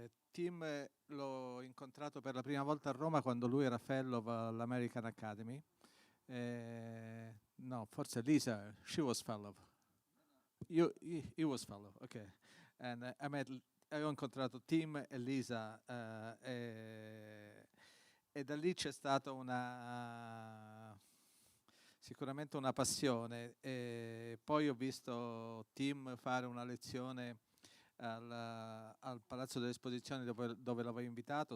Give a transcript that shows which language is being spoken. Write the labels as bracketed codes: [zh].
[it] Tim l'ho incontrato per la prima volta a Roma quando lui era fellow all'American Academy. No, forse [en] Lisa, she was fellow. He was fellow, ok. [it] And ho incontrato Tim e Lisa e da lì c'è stata sicuramente una passione. E poi ho visto Tim fare una lezione al Palazzo delle Esposizioni dove l'avevo invitato.